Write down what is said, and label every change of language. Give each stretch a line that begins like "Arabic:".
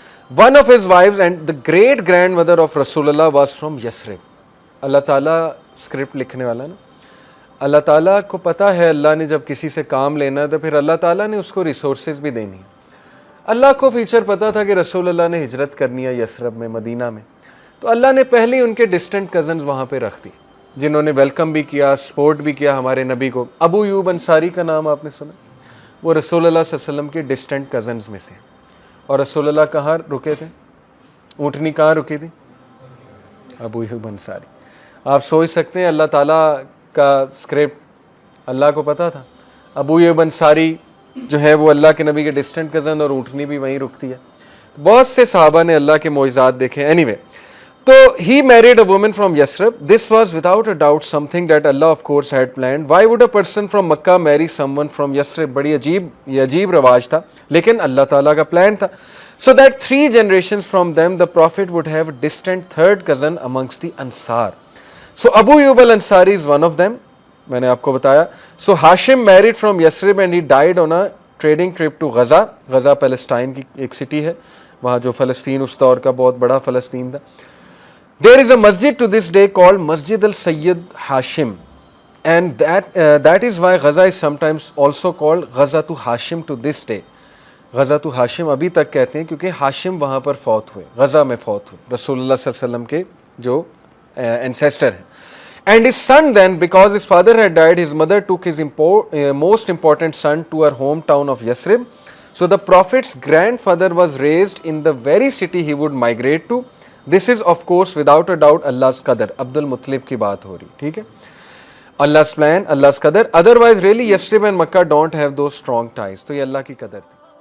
English: One of his wives and the great grandmother of Rasulullah was from Yasrib.
Urdu: اللہ تعالیٰ script لکھنے والا نا, اللہ تعالیٰ کو پتہ ہے اللہ نے جب کسی سے کام لینا ہے تو پھر اللہ تعالیٰ نے اس کو ریسورسز بھی دینی ہے. اللہ کو فیوچر پتہ تھا کہ رسول اللہ نے ہجرت کرنی ہے یسرب میں, مدینہ میں, تو اللہ نے پہلے ہی ان کے ڈسٹنٹ کزنز وہاں پہ رکھ دی جنہوں نے ویلکم بھی کیا, سپورٹ بھی کیا ہمارے نبی کو. ابو ایوب انصاری کا نام آپ نے سنا, وہ رسول اللہ صلی اللہ علیہ وسلم کے ڈسٹنٹ کزنز میں سے. اور رسول اللہ کہاں رکے تھے, اونٹنی کہاں رکی تھی, ابو ایوب انصاری. آپ سوچ سکتے ہیں اللہ تعالیٰ کا اسکرپٹ اللہ کو پتہ تھا. ابو ایوب انصاری جو ہے وہ اللہ کے نبی کے ڈسٹنٹ کزن, اور اونٹنی بھی وہیں رکتی ہے. بہت سے صحابہ نے اللہ کے معجزات دیکھے.
English: Anyway تو he married a woman from Yasrib. This was without a doubt something that Allah of course had planned. Why would a person from Mecca marry someone from Yasrib.
Urdu: بڑی عجیب رواج تھا لیکن اللہ تعالیٰ کا پلان تھا.
English: So that 3 generations from them the Prophet would have a distant third cousin amongst the Ansar. So Abu Ayyub al-Ansari is one of them.
Urdu: میں نے آپ کو بتایا.
English: So Hashim married from Yasrib and he died on a trading trip to Gaza.
Urdu: Gaza Palestine کی ایک city ہے, وہاں جو فلسطین اس دور کا بہت بڑا فلسطین تھا.
English: There is a masjid to this day called Masjid al-Sayyid Hashim, and that is why Gaza is sometimes also called Gaza to Hashim to this day.
Urdu: Gaza تو ہاشم ابھی تک کہتے ہیں کیونکہ ہاشم وہاں پر فوت ہوئے, غزہ میں فوت ہوئے رسول اللہ صلی اللہ علیہ وسلم کے جو انسیسٹر ہیں.
English: And his son then, because his father had died, his mother took his most important son to her hometown of Yasrib. So the Prophet's grandfather was raised in the very city he would migrate to. This is of course without a doubt Allah's qadar.
Urdu: عبد المطلب کی بات ہو رہی, ٹھیک ہے,
English: Allah's plan, Allah's qadar. Otherwise really Yasrib and Makkah don't have those strong ties.
Urdu: تو یہ اللہ کی قدر تھی.